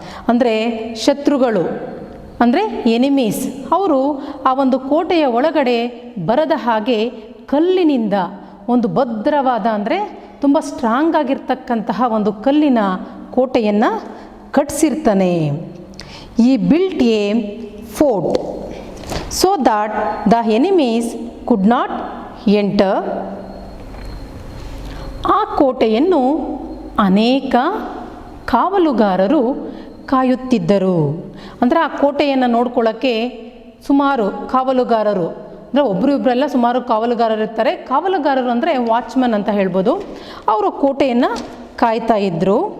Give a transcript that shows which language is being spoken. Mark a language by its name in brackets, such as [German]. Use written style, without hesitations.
[Kannada] ಅಂದರೆ ಶತ್ರುಗಳು ಅಂದರೆ ಎನಿಮೀಸ್ ಅವರು ಆ ಒಂದು ಕೋಟೆಯ ಒಳಗಡೆ ಬರದ ಹಾಗೆ ಕಲ್ಲಿನಿಂದ ಒಂದು ಭದ್ರವಾದ ಅಂದರೆ ತುಂಬ ಸ್ಟ್ರಾಂಗ್ ಆಗಿರ್ತಕ್ಕಂತಹ ಒಂದು ಕಲ್ಲಿನ ಕೋಟೆಯನ್ನು ಕಟ್ಟಿಸಿರ್ತಾನೆ. [English] He built a fort so that the enemies could not enter. [Kannada] ಆ ಕೋಟೆಯನ್ನು ಅನೇಕ ಕಾವಲುಗಾರರು ಕಾಯುತ್ತಿದ್ದರು. ಅಂದರೆ ಆ ಕೋಟೆಯನ್ನು ನೋಡ್ಕೊಳ್ಳೋಕ್ಕೆ ಸುಮಾರು ಕಾವಲುಗಾರರು ಅಂದರೆ ಒಬ್ಬರಿಬ್ಬರೆಲ್ಲ ಸುಮಾರು ಕಾವಲುಗಾರರು ಇರ್ತಾರೆ. ಕಾವಲುಗಾರರು ಅಂದರೆ ವಾಚ್ಮನ್ ಅಂತ ಹೇಳ್ಬೋದು. ಅವರು ಕೋಟೆಯನ್ನು ಕಾಯ್ತಾ ಇದ್ದರು.